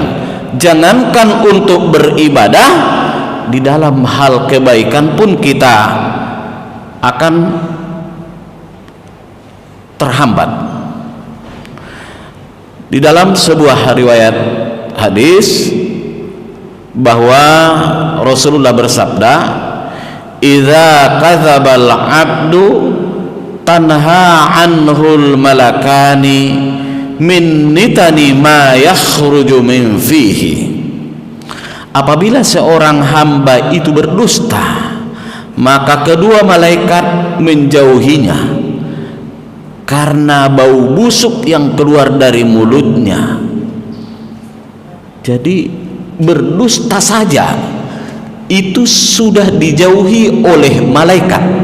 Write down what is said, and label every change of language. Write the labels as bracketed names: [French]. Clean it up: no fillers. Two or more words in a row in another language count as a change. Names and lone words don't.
[Indonesian] Jangankan untuk beribadah, di dalam hal kebaikan pun kita akan terhambat. Di dalam sebuah riwayat hadis bahwa Rasulullah bersabda, [Arabic] "إذا كذب العبد تنحى عنه الملكان من نتن ما يخرج من فيه." [Indonesian] Apabila seorang hamba itu berdusta, maka kedua malaikat menjauhinya karena bau busuk yang keluar dari mulutnya. Jadi berdusta saja itu sudah dijauhi oleh malaikat.